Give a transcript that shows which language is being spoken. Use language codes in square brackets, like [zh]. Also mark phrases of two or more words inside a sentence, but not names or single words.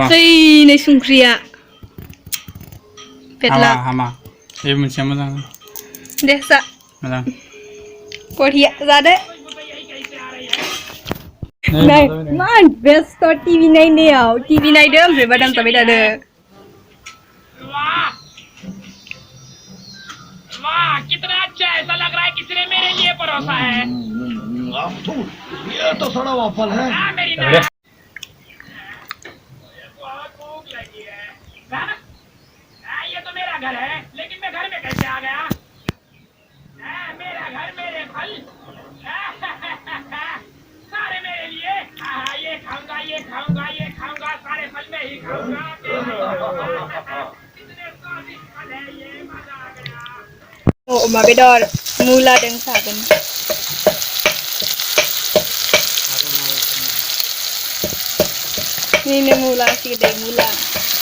[brx] नै संख्रिया पेटला हामा बे मोनसेया मोजां दे जा मोजां बरिया जादो नै मा बेस्ट टिभि नायनायाव टिभि नायदो ओमफ्राय बादाम जाबाय थादो [hi] वाह कितना अच्छा ऐसा लग रहा है किसी ने मेरे लिए परोसा है ये तो थोड़ा वाफल है मेरी बहुत भूख लगी है ये तो मेरा घर है लेकिन मैं घर में कैसे आ गया मेरा घर मेरे फल सारे मेरे लिए ये खाऊंगा ये खाऊंगा ये खाऊंगा सारे फल में ही खाऊंगा कितने स्वादिष्ट फल है ये मजा आ गया अमा बेदर मुलादों सागोन ini muला sih deh muला